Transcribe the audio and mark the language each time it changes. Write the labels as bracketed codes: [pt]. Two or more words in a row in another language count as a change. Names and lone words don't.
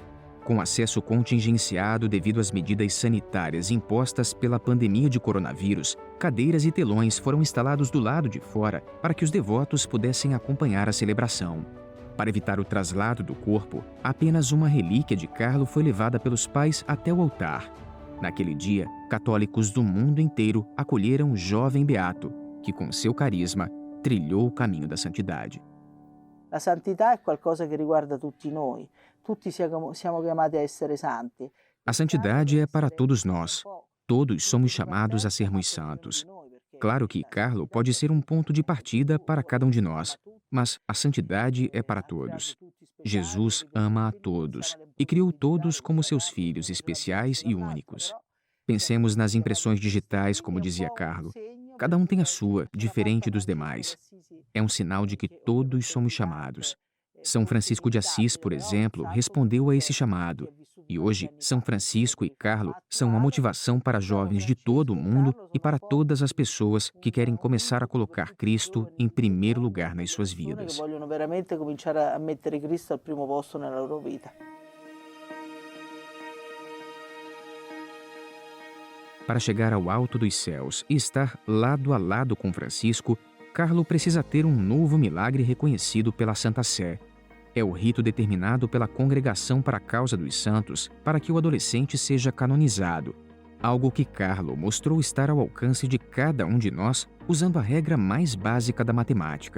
[pt] Com acesso contingenciado devido às medidas sanitárias impostas pela pandemia de coronavírus, cadeiras e telões foram instalados do lado de fora para que os devotos pudessem acompanhar a celebração. Para evitar o traslado do corpo, apenas uma relíquia de Carlo foi levada pelos pais até o altar. Naquele dia, católicos do mundo inteiro acolheram o jovem beato, que com seu carisma trilhou o caminho da santidade. [it] La santità è qualcosa che riguarda tutti noi. Tutti siamo chiamati a essere santi. [pt] A santidade é para todos nós. Todos somos chamados a sermos santos. Claro que Carlo pode ser um ponto de partida para cada um de nós, mas a santidade é para todos. Jesus ama a todos e criou todos como seus filhos especiais e únicos. Pensemos nas impressões digitais, como dizia Carlo. Cada um tem a sua, diferente dos demais. É um sinal de que todos somos chamados. São Francisco de Assis, por exemplo, respondeu a esse chamado. E hoje, São Francisco e Carlo são uma motivação para jovens de todo o mundo e para todas as pessoas que querem começar a colocar Cristo em primeiro lugar nas suas vidas. [it] Vogliono veramente cominciare a mettere Cristo al primo posto nella loro vita. [pt] Para chegar ao alto dos céus e estar lado a lado com Francisco, Carlo precisa ter um novo milagre reconhecido pela Santa Sé. É o rito determinado pela Congregação para a Causa dos Santos para que o adolescente seja canonizado, algo que Carlo mostrou estar ao alcance de cada um de nós usando a regra mais básica da matemática.